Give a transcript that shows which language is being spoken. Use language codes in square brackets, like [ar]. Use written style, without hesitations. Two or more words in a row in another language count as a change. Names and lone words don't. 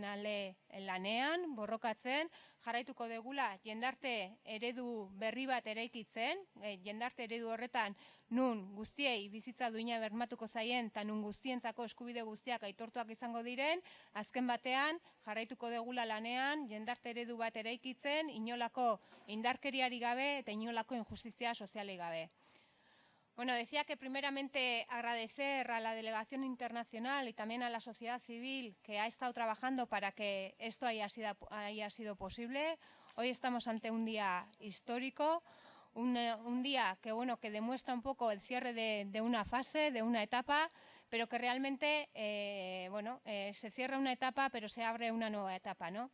[eu] alde lanean, borrokatzen, jarraituko degula jendarte eredu berri bat eraikitzen, jendarte eredu horretan nun guztiei bizitza duina bermatuko zaien eta nun guztientzako eskubide guztiak aitortuak izango diren, azken batean jarraituko degula lanean jendarte eredu bat eraikitzen, inolako indarkeriari gabe eta inolako injustizia soziali gabe. [es] Decía que primeramente agradecer a la delegación internacional y también a la sociedad civil que ha estado trabajando para que esto haya sido posible. Hoy estamos ante un día histórico, un día que demuestra un poco el cierre de una fase, de una etapa, pero que realmente se cierra una etapa pero se abre una nueva etapa, ¿no?